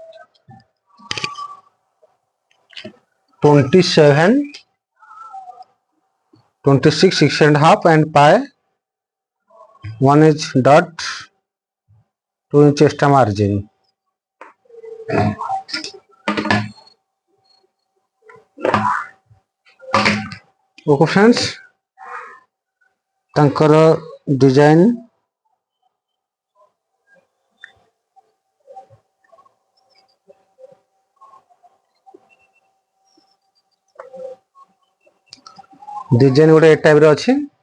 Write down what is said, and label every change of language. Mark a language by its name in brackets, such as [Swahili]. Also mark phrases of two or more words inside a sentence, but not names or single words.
[English] 27, 26, 6.5 and pi 1 inch dot 2 inch extra margin। Okay friends [Odia] ତାଙ୍କର [English] design design [Odia] ଗୋଟେ [English] A type [Odia] ରେ ଅଛି।